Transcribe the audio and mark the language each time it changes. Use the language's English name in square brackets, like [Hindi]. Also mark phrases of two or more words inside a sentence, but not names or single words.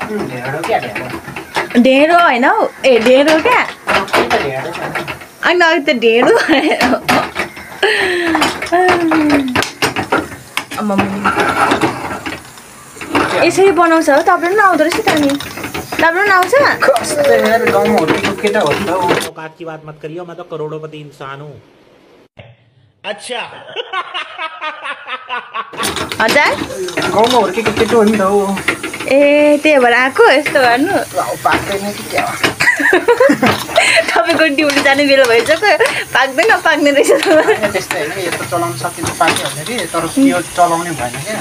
[Nepali] ढेँडो होइन हौ ए ढेँडो क्या अनि अघि त ढेँडो यसरी बनाउँछ हो तपाईँ पनि आउँदो रहेछ त नि तपाईँ पनि आउँछ [Hindi] औकात की बात मत करियो मैं तो करोड़पति इंसान हूँ। अच्छा हजार [Nepali] गाउँमा हुर्केको केटो हो नि त हो ए त्यही भएर आएको यस्तो गर्नु तपाईँको ड्युटी जाने बेला भइसक्यो पाक्दैन पाक्ने रहेछ त्यस्तै हैन यस्तो चलाउन सकिन्छ पाक्यो भने के तर यो चलाउने भएन क्या